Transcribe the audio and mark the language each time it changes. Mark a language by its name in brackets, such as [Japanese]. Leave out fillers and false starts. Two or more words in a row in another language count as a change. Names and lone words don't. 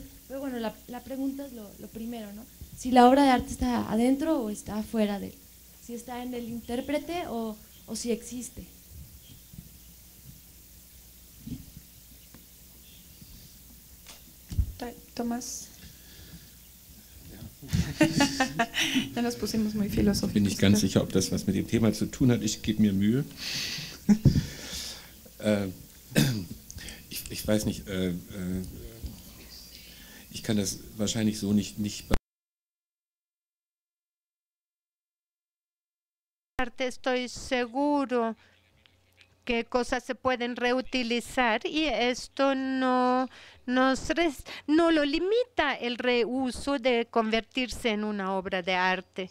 [Spanish] Pero bueno, la pregunta es lo primero, ¿no? Si la obra de arte está adentro o está afuera de él, si está en el intérprete o si existe. Tomás. Ya nos pusimos muy filosóficos. [German] Bin nicht ganz sicher, ob das was mit dem Thema zu tun hat. Ich gebe mir Mühe. Ich weiß nicht, ich kann das wahrscheinlich so nicht [Spanish] Estoy seguro que cosas se pueden reutilizar y esto no lo limita el reuso de convertirse en una obra de arte.